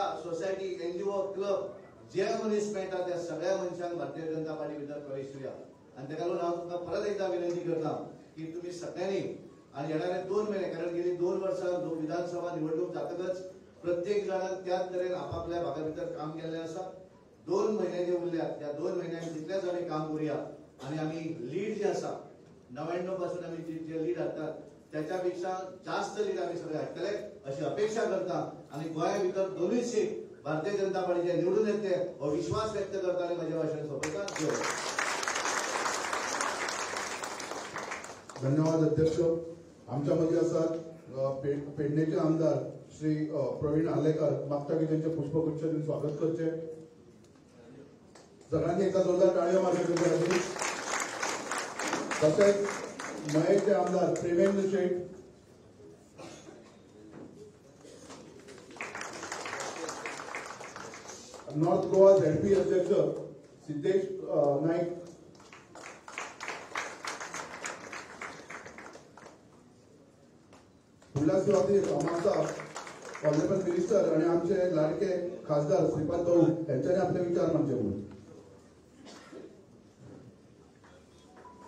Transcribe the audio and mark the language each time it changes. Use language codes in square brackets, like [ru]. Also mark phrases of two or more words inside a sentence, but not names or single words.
[en] society NGO club [kok] जे मनीस मेळटा त्या सगळ्या मनशांक भारतीय जनता पार्टी भितर प्रवेश दिवया आणि ताका लागून हांव तुमकां परत एकदा विनंती करता की तुमी सगळ्यांनी आणि येणारे 2 महिने कारण गेली 2 वर्सां विधानसभा निवडणूक जातकच प्रत्येक जाणान त्याच तरेन आपापल्या भागा भितर काम केल्लें आसा 2 महिने जे उरल्यात त्या 2 महिन्यांक तितलेच आमी काम करूया आणि आमी लीड जे आसा 99 पासून आमी जे लीड हाडटात त्याच्यापेक्षा जास्त लीड आमी सगळे हाडटले अशी अपेक्षा करता आणि गोंया भितर 2 सीट भारतीय जनता पार्टीचे निवडून येते हो विश्वास व्यक्त करताना माझे भाषण सोपयता [mr] धन्यवाद अध्यक्ष आमच्या मध्ये असतात पेडणेचे आमदार श्री प्रवीण आलेकर मागता की त्यांचे पुष्पगुच्छ देऊन स्वागत करचे सगळ्यांनी एका जोरदार टाळ्या मारल्या तसेच मयेचे आमदार प्रेमेंद्र शेठ नॉर्थ गोवा झेडपी अध्यक्ष सिद्धेश नाईक [kok] फुडल्या सुवातेर आमचा [en] honorable minister [kok] आणि आमचे लाडके खासदार श्रीपाद भाऊ यांच्यानी आपले विचार मांडचे म्हणून